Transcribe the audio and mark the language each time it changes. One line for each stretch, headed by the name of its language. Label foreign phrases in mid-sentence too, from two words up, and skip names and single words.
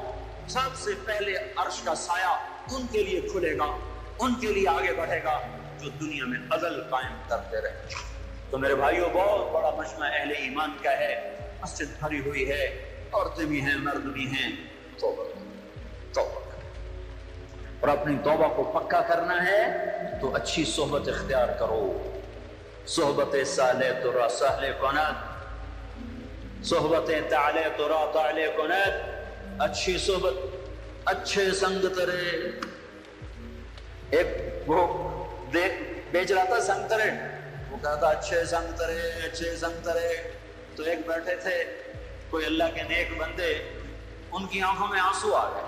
Urdu: سب سے پہلے عرش کا سایہ ان کے لیے کھلے گا، ان کے لیے آگے بڑھے گا جو دنیا میں عدل قائم کرتے رہے۔ تو میرے بھائیوں، بہت بڑا مجمع اہل ایمان کا ہے، مسجد بھری ہوئی ہے، عورتیں بھی ہیں، مرد بھی ہیں، توبہ اور اپنی توبہ کو پکا کرنا ہے تو اچھی صحبت اختیار کرو۔
Persian: صحبت صالح تو را صالح کنات، صحبت تعالی تو را تعالی کنات،
Urdu: اچھی صحبت، اچھے سنگ ترے۔ ایک وہ بیچ رہا تھا سنگ ترے، وہ کہتا اچھے سنگ ترے، اچھے سنگ ترے۔ تو ایک بیٹھے تھے کوئی اللہ کے نیک بندے، ان کی آنکھوں میں آنسو آ گئے۔